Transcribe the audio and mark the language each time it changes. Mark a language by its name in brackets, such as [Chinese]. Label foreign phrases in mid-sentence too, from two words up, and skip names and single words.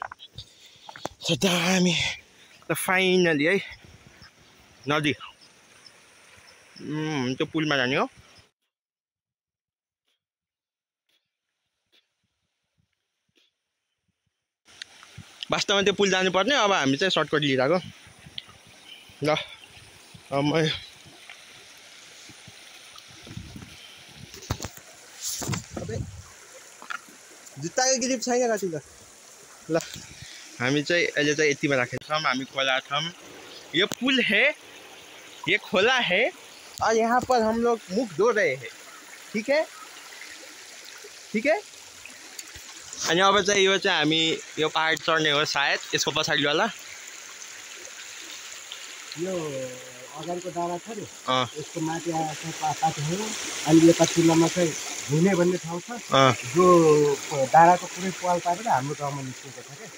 [Nepali] दामी त फाइनली है नदी त्यो पुलमा जाने हो वास्तवमा त्यो पुल जानुपर्ने अब हामी चाहिँ सर्टकट लिइरहेको ल अब म जुत्ताको ग्रिप छैन कति त ल हामी चाहिँ अहिले चाहिँ यतिमा राखेको छौँ हामी खोला छौँ [Hindi] ये पुल है ये खोला है और यहाँ पर हम लोग मुख धो रहे हैं ठीक है [Nepali] अनि अब चाहिँ यो चाहिँ हामी यो पहाड चढ्ने हो सायद यसको पछाडिवाला यो अगाडिको डाँडा छ नि यसको माथि पाथीहरू अनि यता तुलनामा चाहिँ घुने भन्ने ठाउँ छ जो डाँडाको पुरै पाल पारेर हाम्रो गाउँमा निस्केको छ क्या